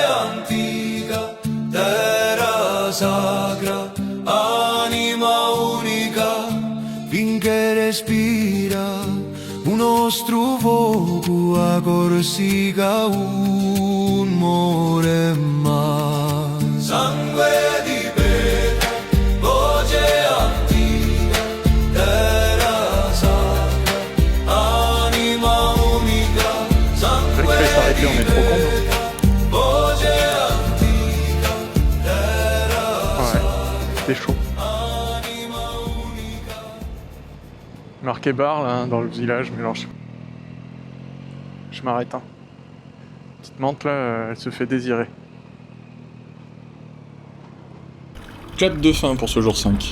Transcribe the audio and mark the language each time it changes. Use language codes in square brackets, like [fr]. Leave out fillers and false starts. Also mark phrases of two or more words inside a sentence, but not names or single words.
[co] antica, terra sacra, anima unica, finché respira un nostro fuoco a Corsica, un more mai. Sangue di pietra, voce antica, terra sacra, anima unica, [fr] C'est vrai qu'il fallait s'arrêter, on est trop con. [co] voce antica, terra [fr] Ouais, c'était chaud. Marqué bar là dans le village, mais alors je m'arrête. Hein. Petite menthe là, elle se fait désirer. Clap de fin pour ce jour 5.